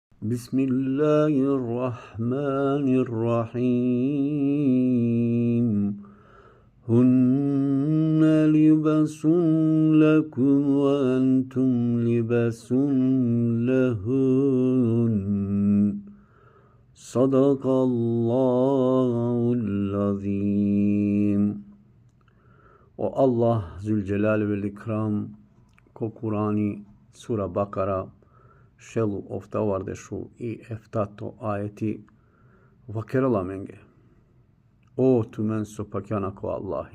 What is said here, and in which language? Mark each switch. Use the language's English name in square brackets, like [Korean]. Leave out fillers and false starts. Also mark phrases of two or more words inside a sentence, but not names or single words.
[Arabic] بسم الله الرحمن الرحيم هن لباس لكم وأنتم لباس لهن صدق الله العظيم. [Romany] O Allah [Turkish] Zülcelal ve İkram [Romany] ko Kur'ani Sura Bakara šelu ofta vardešu i eftato ayeti vakerala menge. O tumen so pakjana ko Allahi.